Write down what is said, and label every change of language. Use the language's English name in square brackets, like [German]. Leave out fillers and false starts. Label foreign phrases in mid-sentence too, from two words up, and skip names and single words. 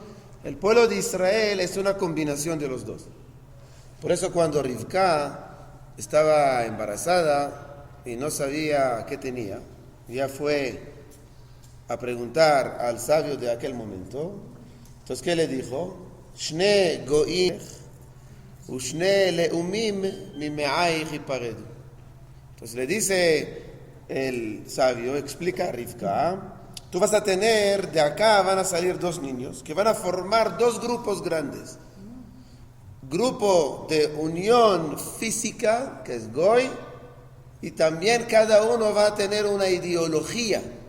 [Spanish] El pueblo de Israel es una combinación de los dos. Por eso cuando Rivka estaba embarazada y no sabía qué tenía, ya fue a preguntar al sabio de aquel momento. Entonces, ¿qué le dijo? [Hebrew] שני גויים ושני לאומים ממעייך יפרדו. [Spanish] Entonces le dice el sabio, explica a Rivka, tú vas a tener, de acá van a salir dos niños que van a formar dos grupos grandes. Grupo de unión física, que es Goy, y también cada uno va a tener una ideología.